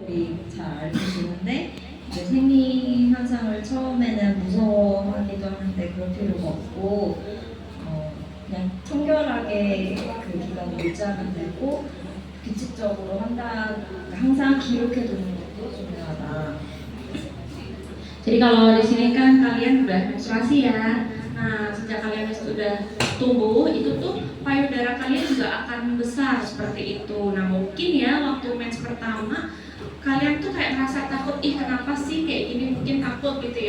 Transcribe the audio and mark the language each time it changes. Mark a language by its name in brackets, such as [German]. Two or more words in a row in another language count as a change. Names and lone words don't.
[Korean] 분들이 잘 알려주시는데 이제 생리 현상을 처음에는 무서워하기도 하는데 그럴 필요가 없고 그냥 청결하게 그 기간을 유지하면 되고 규칙적으로 한다 항상 기록해 두는 것도 중요하다. [Indonesian] Jadi kalau di sini kan kalian udah menstruasi ya. Nah, sejak kalian sudah tumbuh, itu tuh payudara kalian juga akan besar seperti itu. Nah, mungkin ya waktu mens pertama kalian tuh kayak merasa takut, ih kenapa sih kayak gini, mungkin takut gitu ya.